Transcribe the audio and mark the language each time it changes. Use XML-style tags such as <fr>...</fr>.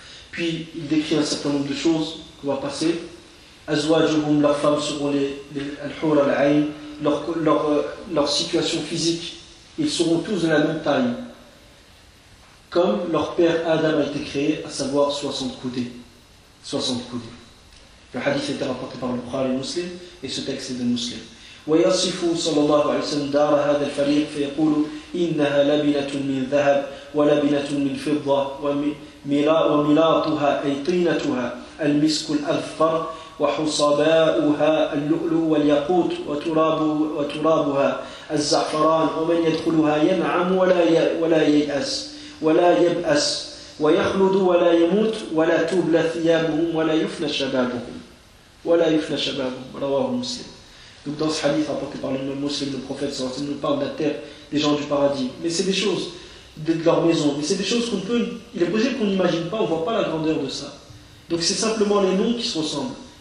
<fr>Puis il décrit un certain nombre de choses qu'on va passer. Azwajuhum, leurs femmes seront les al-hur al-ayn, leur situation physique, ils seront tous de la même taille. comme leur père Adam a été créé, à savoir 60 coudées. 60 coudées. Le hadith était rapporté par le Bukhari Muslim et ce texte est de Muslim.</fr> <ar>ويصف صلى الله عليه وسلم دار هذا الفريق فيقول إنها لبنة من ذهب ولبنة من فضة وملاطها أي طينتها المسك الأذفر وحصباؤها اللؤلؤ والياقوت وترابها الزعفران ومن يدخلها ينعم ولا ييأس ولا يبأس ويخلد ولا يموت ولا تبلى ثيابهم ولا يفنى شبابهم ولا يفنى شبابهم رواه مسلم.</ar> <fr>Donc dans ce hadith rapporté par l'imam Muslim, le prophète sallallahu alayhi wa sallam nous parle de la terre, des gens du paradis. Mais c'est des choses, de leur maison, mais c'est des choses qu'on peut, il est possible qu'on n'imagine pas, on ne voit pas la grandeur de ça. Donc c'est simplement les noms qui se ressemblent.</fr>